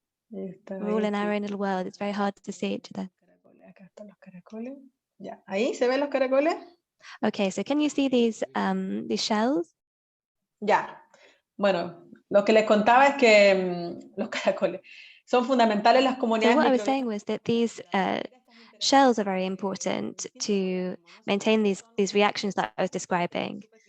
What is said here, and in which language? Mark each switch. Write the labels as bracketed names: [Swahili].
[English] We're all in our own little world. It's very hard to see each other. [Spanish] Acá están los caracoles. Ya, ahí se ven los caracoles. [English] Okay, so can you see these shells? [Spanish] Ya. Bueno, lo que les contaba es que los caracoles son fundamentales en las comunidades. [English] So what I was saying was that these shells are very important to maintain these reactions that I was describing.